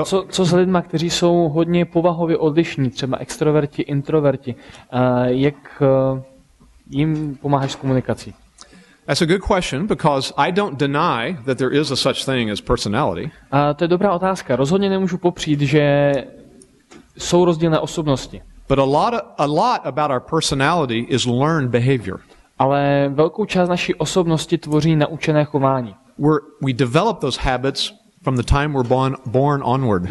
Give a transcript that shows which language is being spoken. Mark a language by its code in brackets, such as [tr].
[cs] Co s lidma, kteří jsou hodně povahově odlišní, třeba extroverti, introverti, jak jim pomáháš s komunikací? [en] That's a good question because I don't deny that there is a such thing as personality. [cs] To je dobrá otázka. Rozhodně nemůžu popřít, že jsou rozdílné osobnosti. [en] But a lot about our personality is learned behavior. [cs] Ale velkou část naší osobnosti tvoří naučené chování. [en] We develop those habits from the time we're born onward.